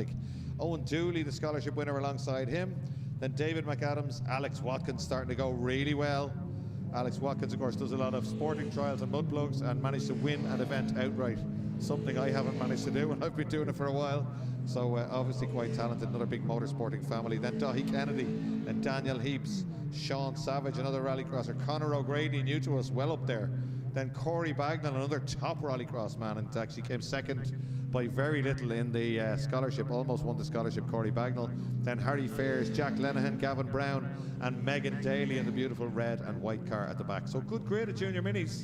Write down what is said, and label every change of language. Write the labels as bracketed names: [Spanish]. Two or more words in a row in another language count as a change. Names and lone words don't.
[English] Owen Dooley, the scholarship winner alongside him. Then David McAdams, Alex Watkins starting to go really well. Alex Watkins, of course, does a lot of sporting trials and mudplugs and managed to win an event outright. Something I haven't managed to do, and I've been doing it for a while. So obviously quite talented, another big motorsporting family. Then Dahi Kennedy, then Daniel Heaps, Sean Savage, another rallycrosser. Conor O'Grady, new to us, well up there. Then Corey Bagnall, another top rallycross man, and actually came second by very little in the scholarship, almost won the scholarship, Corey Bagnall. Then Harry Fairs, Jack Lenihan, Gavin Brown, and Megan Daly in the beautiful red and white car at the back. So good grid at Junior Minis.